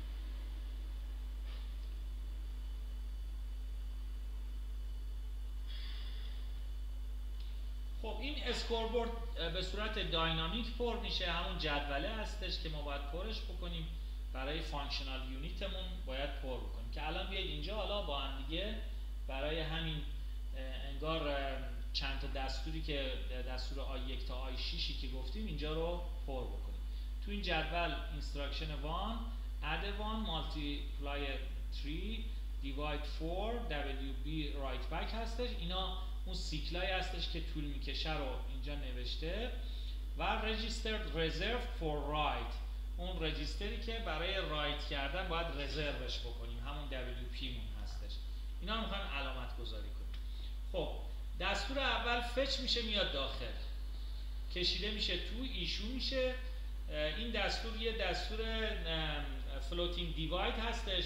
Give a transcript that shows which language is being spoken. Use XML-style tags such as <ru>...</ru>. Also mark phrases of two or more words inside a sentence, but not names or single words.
<fa>خب این اسکوربورد به صورت داینامیک پر میشه، همون جدوله هستش که ما باید پرش بکنیم. برای فانکشنال یونیتمون باید پر بکنیم که الان بیاید اینجا حالا با هم دیگه برای همین انگار چند تا دستوری که دستور I1 تا I6 که گفتیم اینجا رو پر بکنیم.</fa> <en>تو این جدول instruction 1 add 1 multiply 3 divide 4 WB right back هستش.</en> <fa>اینا اون سیکلای هستش که طول میکشه رو اینجا نوشته.</fa> <en>و registered reserved for write،</en> <fa>اون رجیستری که برای رایت کردن باید رزروش بکنیم، همون WP مون هستش. اینا رو میخوایم علامت گذاری کنیم. خب دستور اول فچ میشه میاد داخل، کشیده میشه تو، ایشو میشه. این دستور یه دستور فلوتینگ دیواید هستش.</fa>